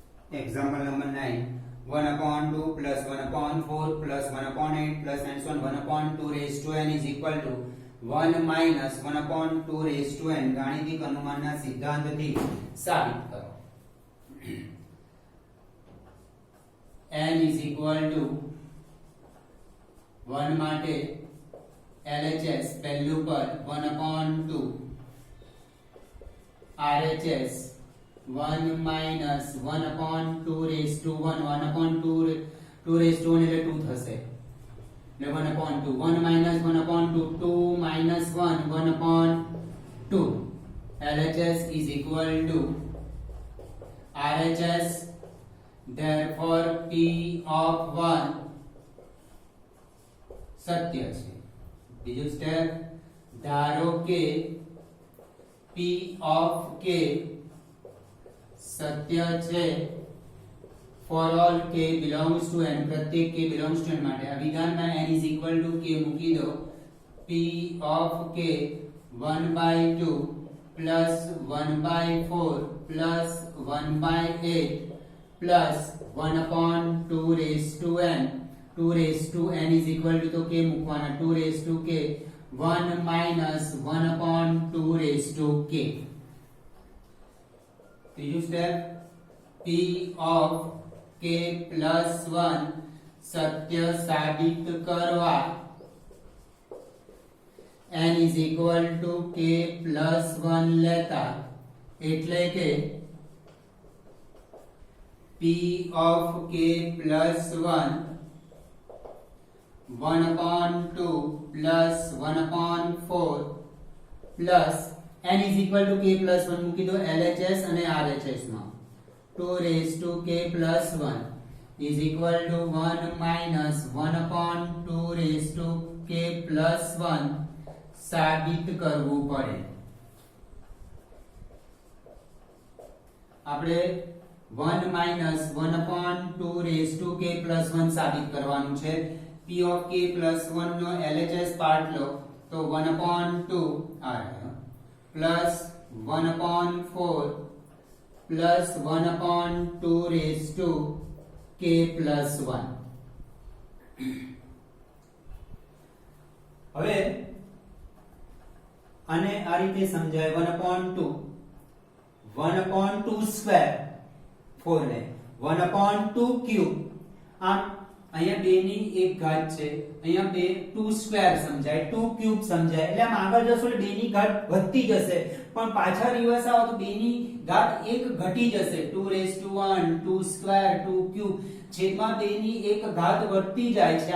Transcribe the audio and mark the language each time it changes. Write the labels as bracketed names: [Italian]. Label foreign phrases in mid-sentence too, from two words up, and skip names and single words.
[English] Example number 9. 1 upon 2 plus 1 upon 4 plus 1 upon 8 plus and so on 1 upon 2 raised to n is equal to 1 minus 1 upon 2 raised to n. [Gujarati] ગાણિતિક અનુમાનના સિદ્ધાંતથી સાબિત કરો. [English] n is equal to 1 માટે LHS [Gujarati] પહેલું પર [English] 1 upon 2 RHS 1 minus 1 upon 2 raised to 1 1 upon 2 raised to 1 [Gujarati] એટલે 2 થશે એટલે [English] 1 upon 2 1 minus 1 upon 2 2 minus 1 1 upon 2 LHS is equal to RHS. Therefore P of 1 [Gujarati] સત્ય છે. બીજું સ્ટેપ, ધારો કે [English] P of K [Gujarati] સત્ય છે [English] for all k belongs to n, [Gujarati] પ્રત્યેક [English] k belongs to n [Gujarati] માટે આ વિધાનમાં [English] n is equal to k [Gujarati] મૂકી દો. [English] P of k 1 by 2 plus 1 by 4 plus 1 by 8 plus 1 upon 2 raised to n. 2 raised to n is equal to [Gujarati] તો k મૂકવાના [English] 2 raised to k 1 minus 1 upon 2 raised to k. [Gujarati] ત્રીજું સ્ટેપ, [English] P of k plus 1 [Gujarati] સત્ય સાબિત કરવા [English] n is equal to k plus 1 [Gujarati] લેતા એટલે કે [English] P of k plus 1 1 upon 2 plus 1 upon 4 plus n is equal to k plus 1 [Gujarati] મૂકી દો [English] LHS અને RHS માં 2 raised to k plus 1 is equal to 1 minus 1 upon 2 raised to k plus 1 [Gujarati] સાબિત કરવું પડે. આપણે [English] 1 minus 1 upon 2 raised to k plus 1 [Gujarati] સાબિત કરવાનું છે. [English] P of k plus 1 [Gujarati] નો LHS પાર્ટ લો તો [English] 1 upon 2 [Gujarati] આ રહ્યો [English] plus 1 upon 4 plus 1 upon 2 raised to k plus 1. [Gujarati] હવે આને આ રીતે સમજાય [English] 1 upon 2 1 upon 2 square 4 [Gujarati] ને [English] 1 upon 2 cube. [Gujarati] આમ અહીંયા 2 ની એક ઘાત છે, અહીંયા 2 સ્ક્વેર સમજાય 2 ક્યુબ સમજાય એટલે આમ આગળ જશો એટલે 2 ની ઘાત વધતી જશે પણ પાછા રિવર્સ આવો તો 2 ની ઘાત 1 ઘટી જશે [English] 2 raised to 1 [Gujarati] 2 સ્ક્વેર 2 ક્યુબ છેદમાં 2 ની એક ઘાત વધતી જાય છે.